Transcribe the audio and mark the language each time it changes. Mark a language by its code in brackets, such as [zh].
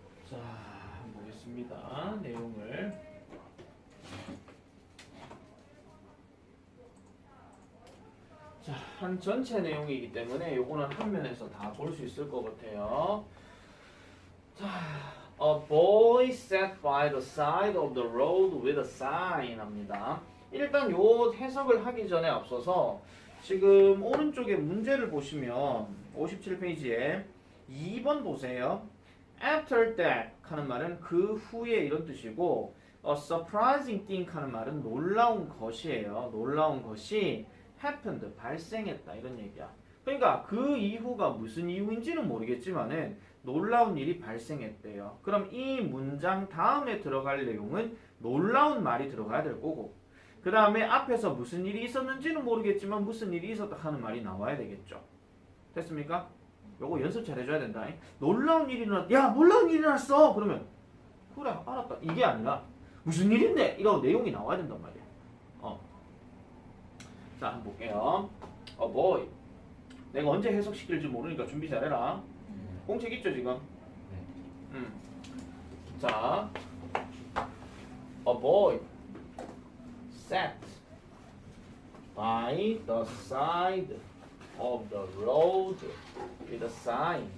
[ko] 자, 한번 보겠습니다. 내용을. 자, 한 전체 내용이기 때문에 요거는 한 면에서 다 볼 수 있을 것 같아요. [en] 자, a boy sat by the side of the road with a sign [ko] 합니다. 일단 요 해석을 하기 전에 앞서서 지금 오른쪽에 문제를 보시면 57페이지에 2번 보세요. [en] After that [ko] 하는 말은 그 후에 이런 뜻이고 [en] a surprising thing [ko] 하는 말은 놀라운 것이에요. 놀라운 것이 [en] happened, [ko] 발생했다 이런 얘기야. 그러니까 그 이후가 무슨 이유인지는 모르겠지만은 놀라운 일이 발생했대요. 그럼 이 문장 다음에 들어갈 내용은 놀라운 말이 들어가야 될 거고 그 다음에 앞에서 무슨 일이 있었는지는 모르겠지만 무슨 일이 있었다 하는 말이 나와야 되겠죠. 됐습니까? 요거 연습 잘 해줘야 된다. 놀라운 일이 일어났다. 야, 놀라운 일이 일어났어. 그러면 그래 알았다. 이게 아니라 무슨 일인데? 이런 내용이 나와야 된단 말이야. 자, 한번 볼게요. [en] A boy. [ko] 내가 언제 해석시킬지 모르니까 준비 잘해라. 공책 있죠 지금? 자, [en] a boy sat by the side of the road with a sign.